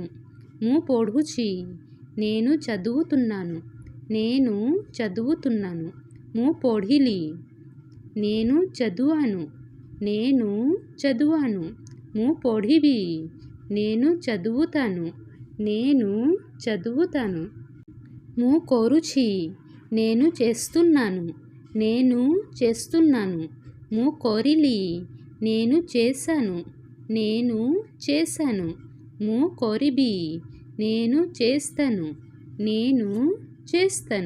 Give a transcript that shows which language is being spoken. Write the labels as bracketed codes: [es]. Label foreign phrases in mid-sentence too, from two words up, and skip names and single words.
[or] ମୁ ପଢ଼ୁଛି, [te] నేను చదువుతున్నాను, నేను చదువుతున్నాను। [or] ମୁ ପଢ଼ିଲି, [te] నేను చదివాను, నేను చదివాను। [or] ମୁ ପଢ଼ିବି, [te] నేను చదువుతాను, నేను చదువుతాను। [or] ମୁ କରୁଛି, [te] नेनु చేస్తున్నాను, నేను చేస్తున్నాను। [or] ମୁ କରିଲି, [te] నేను చేశాను, నేను చేశాను। [or] ମୁ କରିବି, [te] నేను చేస్తాను, నేను చేస్తాను।